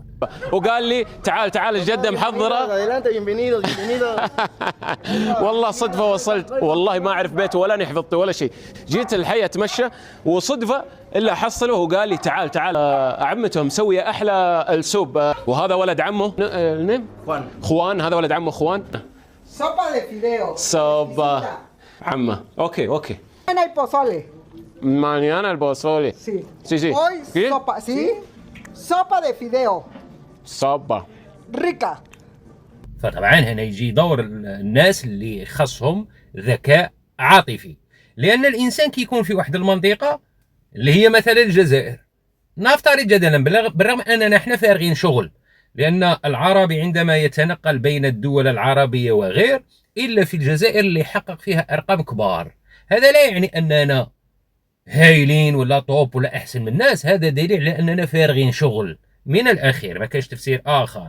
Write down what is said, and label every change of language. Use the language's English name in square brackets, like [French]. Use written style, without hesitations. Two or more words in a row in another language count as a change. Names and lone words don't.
[Arabic] وقال لي تعال تعال الجدة محضرة. والله صدفة وصلت، والله ما أعرف بيته ولا حفظته ولا شيء، جيت الحي أتمشى وصدفة إلا حصله وقال لي تعال تعال عمته مسوية أحلى السوب، وهذا ولد عمه خوان، هذا ولد عمه خوان. [Spanish] Sopa de fideo. [Arabic] صوبا عمه. أوكي. [Spanish] Mañana hay pozole. mañana el pozole. Sí. Sí. Hoy ¿Qué? sopa, ¿sí? Sopa de fideo. صوبا. Rica. [Arabic] فطبعا هنا يجي دور الناس اللي خصهم ذكاء عاطفي، لأن الإنسان كي يكون في واحد المنطقة اللي هي مثلا الجزائر، نفترض جدلا بالرغم أننا احنا فارغين شغل، لأن العربي عندما يتنقل بين الدول العربية وغير إلا في الجزائر اللي يحقق فيها أرقام كبار، هذا لا يعني أننا هايلين ولا طوب ولا أحسن من الناس، هذا دليل على أننا فارغين شغل من الأخير، ما كاش تفسير آخر.